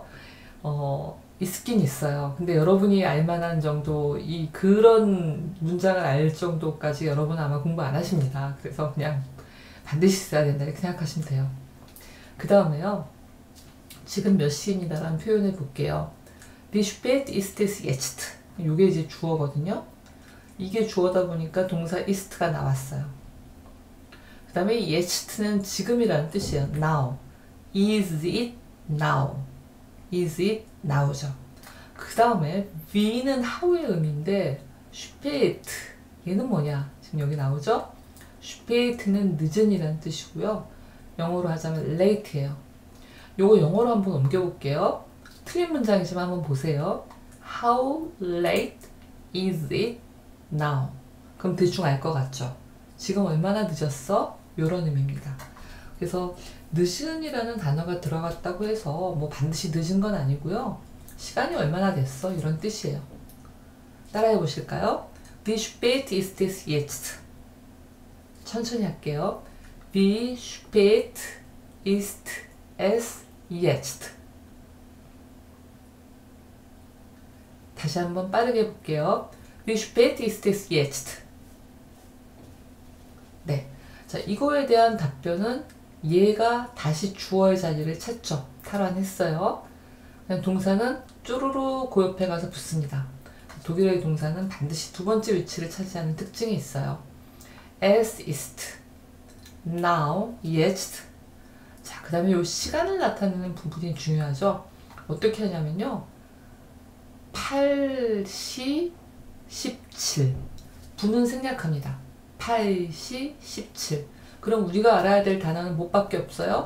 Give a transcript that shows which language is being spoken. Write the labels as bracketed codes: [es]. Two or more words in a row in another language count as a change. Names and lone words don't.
[ko] 있긴 있어요. 근데 여러분이 알만한 정도, 그런 문장을 알 정도까지 여러분은 아마 공부 안 하십니다. 그래서 그냥 반드시 써야 된다 이렇게 생각하시면 돼요. 그 다음에요. 지금 몇 시입니다 라는 표현을 볼게요. [de] Wie spät ist es jetzt? [ko] 이게 이제 주어거든요. 이게 주어다 보니까 동사 ist가 나왔어요. 그 다음에 yest는 지금이라는 뜻이에요. [en] now. Is it now? Is it now죠. [ko] 그 다음에 wie는 how의 의미인데 spät 얘는 뭐냐? 지금 여기 나오죠? spät는 늦은이라는 뜻이고요. 영어로 하자면 late예요. 요거 영어로 한번 옮겨볼게요. 틀린 문장이지만 한번 보세요. [en] How late is it now? [ko] 그럼 대충 알 것 같죠? 지금 얼마나 늦었어? 요런 의미입니다. 그래서 늦은이라는 단어가 들어갔다고 해서 뭐 반드시 늦은 건 아니고요. 시간이 얼마나 됐어? 이런 뜻이에요. 따라해 보실까요? [de] Wie spät ist es jetzt? [ko] 천천히 할게요. [de] Wie spät ist es jetzt? [ko] 다시 한번 빠르게 볼게요. [de] Wie spät ist es jetzt? [ko] 네. 자, 이거에 대한 답변은 얘가 다시 주어의 자리를 찾죠. 탈환했어요. 그냥 동사는 쭈루루 그 옆에 가서 붙습니다. 독일어의 동사는 반드시 두 번째 위치를 차지하는 특징이 있어요. [de] Es ist, now, jetzt. [ko] 자, 그 다음에 이 시간을 나타내는 부분이 중요하죠. 어떻게 하냐면요. 8시 17. 분은 생략합니다. 8시 17. 그럼 우리가 알아야 될 단어는 뭐밖에 없어요?